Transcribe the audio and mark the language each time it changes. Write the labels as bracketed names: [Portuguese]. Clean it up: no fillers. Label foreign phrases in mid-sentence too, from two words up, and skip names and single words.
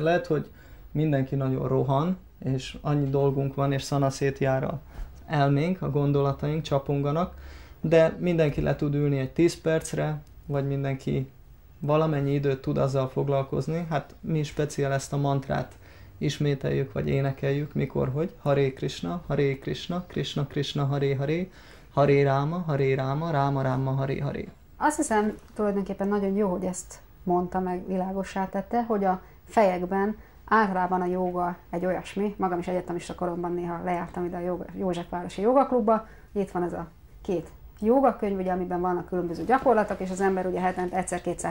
[Hungarian] Lehet, hogy mindenki nagyon rohan, és annyi dolgunk van, és szanaszét jár az elménk, a gondolataink csaponganak, de mindenki le tud ülni egy 10 percre, vagy mindenki valamennyi időt tud azzal foglalkozni. Hát mi speciál ezt a mantrát ismételjük, vagy énekeljük, mikor, hogy [Sanskrit] Hare Krishna, Krishna Krishna, Hare Hare, Hare Rama, Rama Rama, Hare Hare. [Hungarian] Azt hiszem tulajdonképpen nagyon jó, hogy ezt mondta meg, világossá tette, hogy a fejekben általában a jóga egy olyasmi, magam is egyetemista koromban néha lejártam ide a Józsefvárosi Jogaklubba, itt van ez a 2 jogakönyv, ugye, amiben vannak különböző gyakorlatok, és az ember ugye hetente egyszer, kétszer,